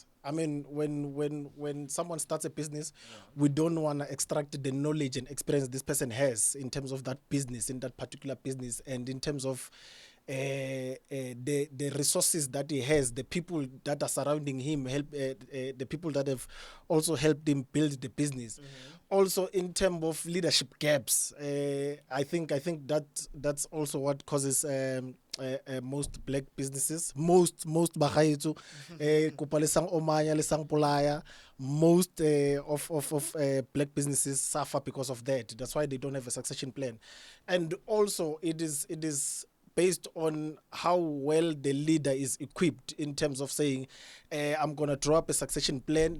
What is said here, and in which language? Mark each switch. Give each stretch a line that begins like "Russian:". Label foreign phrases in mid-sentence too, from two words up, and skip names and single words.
English: I mean, when someone starts a business, we don't want to extract the knowledge and experience this person has in terms of that business, in that particular business, and in terms of the resources that he has, the people that are surrounding him, the people that have also helped him build the business. Also, in terms of leadership gaps, I think that's also what causes most black businesses, most
Tswana: bagaetso, kopa le sang omanya le sang polaya,
English: most of black businesses suffer because of that. That's why they don't have a succession plan, and also it is based on how well the leader is equipped in terms of saying, I'm going to draw up a succession plan.